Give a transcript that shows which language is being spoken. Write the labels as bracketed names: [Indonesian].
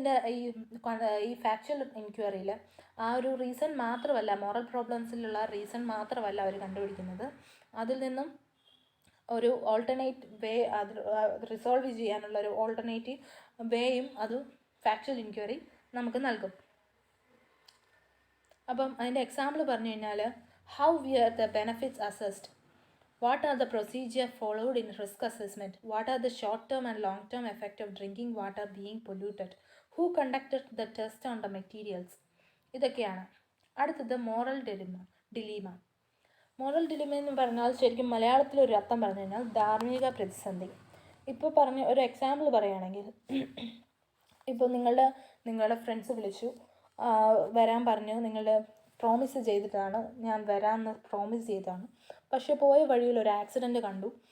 [Malayalam] ഈ ഫാക്ച്വൽ ഇൻക്വയറിയിൽ ആ ഒരു റീസൺ മാത്രമല്ല, മോറൽ പ്രോബ്ലംസിലുള്ള റീസൺ മാത്രമല്ല അവർ കണ്ടുപിടിക്കുന്നത്, അതിൽ നിന്നും ഒരു ഓൾട്ടർനേറ്റ് വേ, അത് റിസോൾവ് ചെയ്യാനുള്ള ഒരു ഓൾട്ടർനേറ്റീവ് വേയും അത് ഫാക്ച്വൽ ഇൻക്വയറി നമുക്ക് നൽകും. അപ്പം അതിൻ്റെ എക്സാമ്പിൾ പറഞ്ഞു കഴിഞ്ഞാൽ [English] how were the benefits assessed, what are the procedure followed in risk assessment, what are the short term and long term effect of drinking water being polluted, who conducted the test on the materials, [Malayalam] ഇതൊക്കെയാണ്. അടുത്തത് moral ഡിലീമ. Moral ഡിലിമ എന്ന് പറഞ്ഞാൽ ശരിക്കും മലയാളത്തിലൊരു അർത്ഥം പറഞ്ഞു കഴിഞ്ഞാൽ ധാർമ്മിക പ്രതിസന്ധി. ഇപ്പോൾ പറഞ്ഞ ഒരു എക്സാമ്പിൾ പറയുകയാണെങ്കിൽ, ഇപ്പോൾ നിങ്ങളുടെ ഫ്രണ്ട്സ് വിളിച്ചു വരാൻ പറഞ്ഞു, നിങ്ങളുടെ പ്രോമിസ് ചെയ്തിട്ടാണ്, ഞാൻ വരാമെന്ന് പ്രോമിസ് ചെയ്തതാണ്. പക്ഷേ പോയ വഴിയിൽ ഒരു ആക്സിഡൻറ്റ് കണ്ടു.